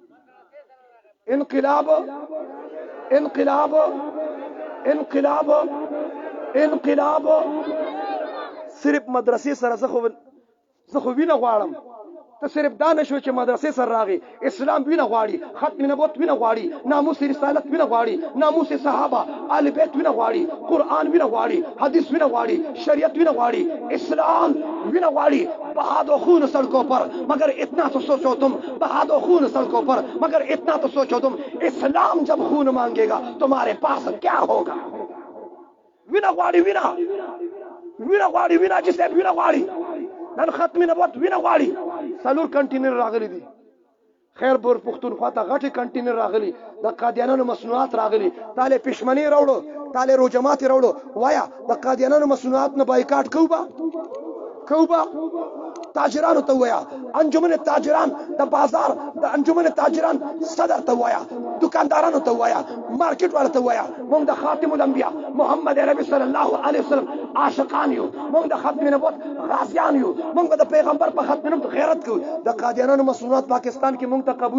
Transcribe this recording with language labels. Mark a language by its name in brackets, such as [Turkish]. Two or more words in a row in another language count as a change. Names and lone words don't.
[Pashto] انقلاب صرف مدرسې سره زه خو وینه غواړم ته صرف دا نشو چې مدرسې سره راغی اسلام وینه غواړي ختم نبوت وینه غواړي ناموس رسالت وینه غواړي ناموس صحابه آل بیت وینه غواړي قرآن وینه غواړي حدیث وینه غواړي شریعت وینه غواړي اسلام وینه غواړي [Urdu] بہادو خون سڑکوں پر مگر اتنا تو سوچو تم بہادو خون سڑکوں پر مگر اتنا تو سوچو تم اسلام جب خون مانگے گا تمہارے پاس کیا ہوگا [Pashto] وینه غواړي وینه جسے وینه غواړي نن ختم نبوت وینه غواړي سلور کنټینر راغلي دي خیرپور پښتونخوا ته غټي کنټینر راغلي د قادیانانو مصنوعات راغلي تاله پښمنی راوړو تاله روجمات راوړو وایا د قادیانانو مصنوعات نه بایکاټ کوبا تاجرانو ته وایا انجمن تاجران د بازار د انجمن تاجران صدر ته وایا دکاندارانو ته وایا مارکیټ والو ته وایا موږ د خاتم الانبیاء محمد عربی [Arabic] صلی الله علیه وسلم [Pashto] عاشقان یو موږ د ختم نبوت غازیان یو موږ د پیغمبر په ختم نبوت غیرت کوو د قادیانانو مصنوعات پاکستان کې موږ ته